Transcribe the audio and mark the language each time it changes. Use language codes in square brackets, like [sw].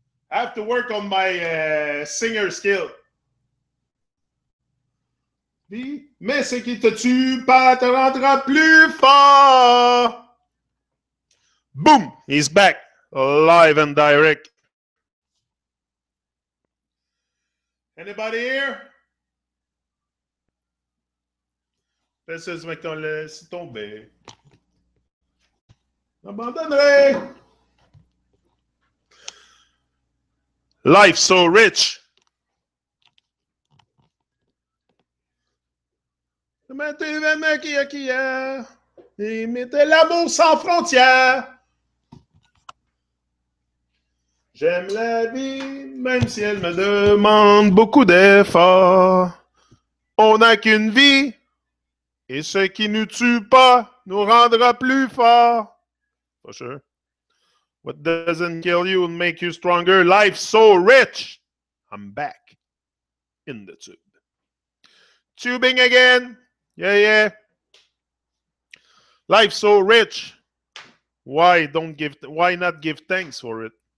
[en] I have to work on my singer skill. [fr] Mais ce qui te tue pas te rendra plus fort. [en] Boom! He's back, live and direct. Anybody here? [fr] Laisse ce mec qu'on laisse tomber. Abandonnerai. [en] Life so rich. [fr] Mais tu aimes qui a. Et mettez l'amour sans frontières. J'aime la vie, même si elle me demande beaucoup d'efforts. On n'a qu'une vie, et ce qui nous tue pas nous rendra plus forts. [en] For sure. What doesn't kill you will make you stronger. Life's so rich. I'm back in the tube. Tubing again. Yeah, yeah. Life's so rich. Why not give thanks for it?